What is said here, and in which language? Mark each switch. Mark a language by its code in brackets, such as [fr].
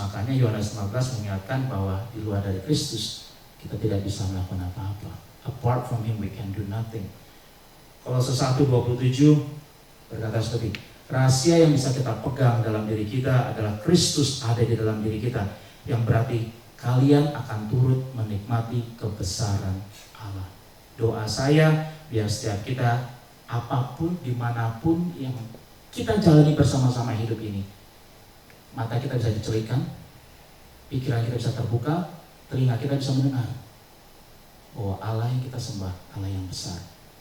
[id] Makanya Yohanes 15 mengingatkan bahwa di luar dari Kristus kita tidak bisa melakukan apa-apa. [en] Apart from Him we can do nothing. [id] Kolose 1:27 berkata seperti, rahasia yang bisa kita pegang dalam diri kita adalah Kristus ada di dalam diri kita, yang berarti kalian akan turut menikmati kebesaran Allah. Doa saya biar setiap kita apapun dimanapun yang kita jalani bersama-sama hidup ini, mata kita bisa dicelikan, pikiran kita bisa terbuka, telinga kita bisa mendengar bahwa Allah yang kita sembah Allah yang besar.